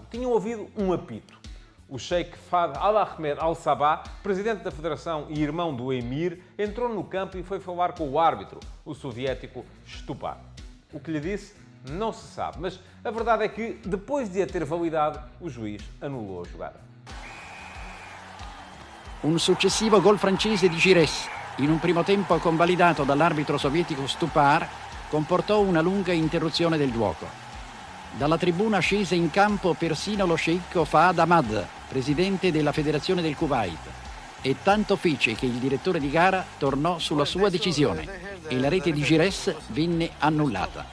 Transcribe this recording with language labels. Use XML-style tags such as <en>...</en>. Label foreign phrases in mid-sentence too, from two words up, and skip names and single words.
<pt>Tinham ouvido um apito. O Sheikh Fahd Al-Ahmed Al-Sabah, presidente da Federação e irmão do Emir, entrou no campo e foi falar com o árbitro, o soviético Stupar. O que lhe disse não se sabe, mas a verdade é que, depois de a ter validado, o juiz anulou a jogada.</pt> <it>Un successivo gol francese di Giresse, in un primo tempo convalidato dall'arbitro sovietico Stupar, comportò una lunga interruzione del gioco. Dalla tribuna scese in campo persino lo sceicco Fahd Ahmad, presidente della Federazione del Kuwait, e tanto fece che il direttore di gara tornò sulla sua decisione e la rete di Giresse venne annullata.</it>